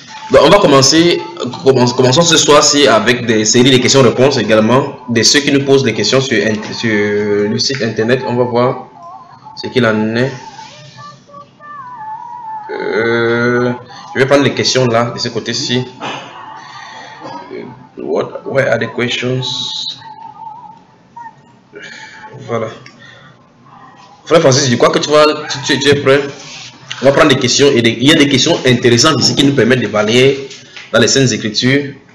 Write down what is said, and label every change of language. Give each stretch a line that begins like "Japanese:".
French: Donc, on va commencer, commençons ce soir-ci avec des séries de questions-réponses également, de ceux qui nous posent des questions sur le site internet. On va voir ce qu'il en est. Je vais prendre les questions là, de ce côté-ci.
English: Where are the questions?
French: Voilà. Frère Francis, je crois que tu es prêt. On va prendre des questions et il y a des questions intéressantes ici qui nous permettent de balayer dans les Saintes Écritures.